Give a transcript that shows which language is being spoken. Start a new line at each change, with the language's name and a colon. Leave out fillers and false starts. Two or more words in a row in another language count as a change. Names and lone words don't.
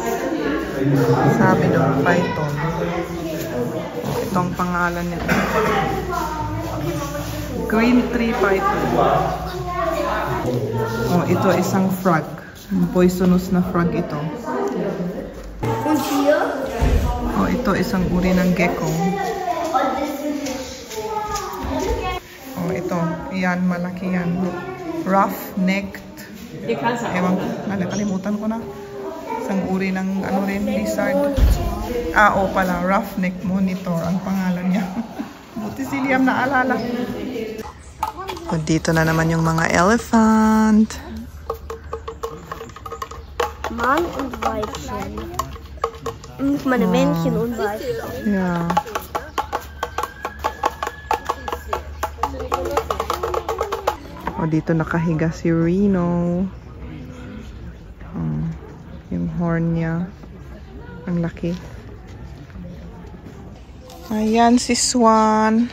Filipino: Sabi doon, python. Itong pangalan niya.
English: Green tree python.
Filipino: Oh, ito isang frog. Poisonous na frog ito.
German: Und hier?
Filipino: Oh, ito isang uri ng gecko. Oh, ito. Yan, malaki yan. Rough-necked. Ewan ko. Nakalimutan ko na. Isang uri ng ano rin, lizard. Ah, oh pala.
English: Rough-necked monitor
Filipino: ang pangalan niya. Buti si Liam naalala. O, dito na naman yung mga elephant.
German: Mann und Weibchen. Ich meine Männchen und Weibchen.
English: Yeah.
Filipino: O, dito nakahiga si Reno. Yung horn niya. Ang laki. Ayan si Swan.